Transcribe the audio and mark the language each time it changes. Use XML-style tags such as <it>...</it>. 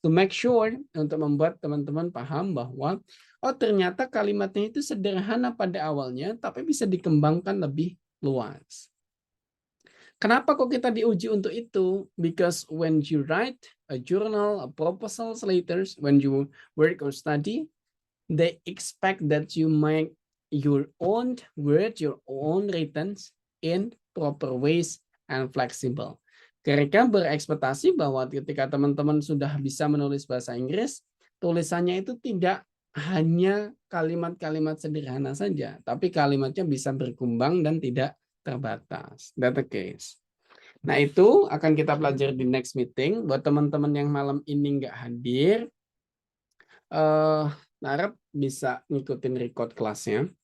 <en>To make sure,</en> <id>untuk membuat teman-teman paham bahwa oh ternyata kalimatnya itu sederhana pada awalnya, tapi bisa dikembangkan lebih luas. Kenapa kok kita diuji untuk itu?</id> <en>Because when you write a journal, a proposals, letters, when you work or study, they expect that you make your own words, your own written in proper ways and flexible.</en> <id>Mereka berekspektasi bahwa ketika teman-teman sudah bisa menulis bahasa Inggris, tulisannya itu tidak hanya kalimat-kalimat sederhana saja, tapi kalimatnya bisa berkembang dan tidak terbatas.</id> <en>That's the case.</en> <id>Nah, itu akan kita pelajari di next meeting. Buat teman-teman yang malam ini nggak hadir, harap bisa ngikutin record kelasnya.</id>